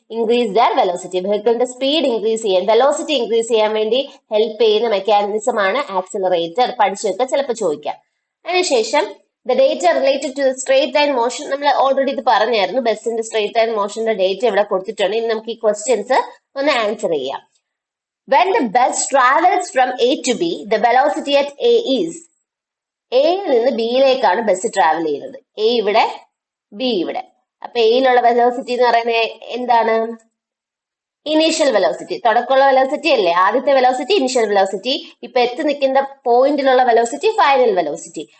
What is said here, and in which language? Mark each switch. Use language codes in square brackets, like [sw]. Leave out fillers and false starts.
[en] Increase their velocity. [ml] വെഹിക്കിളിന്റെ speed increase ചെയ്യാൻ, velocity increase ചെയ്യാൻ വേണ്ടി ഹെൽപ്പ് ചെയ്യുന്ന മെക്കാനിസം ആണ് ആക്സിലറേറ്റർ. പഠിച്ചൊക്കെ ചിലപ്പോൾ ചോദിക്കാം. അതിനുശേഷം [en] the data related to the straight line motion, [ml] നമ്മൾ ഓൾറെഡി ഇത് പറഞ്ഞായിരുന്നു. ബസിന്റെ സ്ട്രെയിറ്റ് ലൈൻ മോഷന്റെ ഡേറ്റ ഇവിടെ കൊടുത്തിട്ടുണ്ട്. ഇനി നമുക്ക് ഈ ക്വസ്റ്റ്യൻസ് ഒന്ന് ആൻസർ ചെയ്യാം. [en] When the bus travels from A to B, the velocity at A is. [ml] എയിൽ നിന്ന് ബിയിലേക്കാണ് ബസ് ട്രാവൽ ചെയ്യുന്നത്. എ ഇവിടെ, ബി ഇവിടെ. അപ്പൊ എയിലുള്ള വെലോസിറ്റി എന്ന് പറയുന്നത് എന്താണ്? Initial velocity. തുടക്കമുള്ള വെലോസിറ്റി അല്ലേ? ആദ്യത്തെ വെലോസിറ്റി ഇനീഷ്യൽ വെലോസിറ്റി. ഇപ്പൊ എത്തി നിൽക്കുന്ന പോയിന്റിലുള്ള വെലോസിറ്റി ഫൈനൽ വെലോസിറ്റി.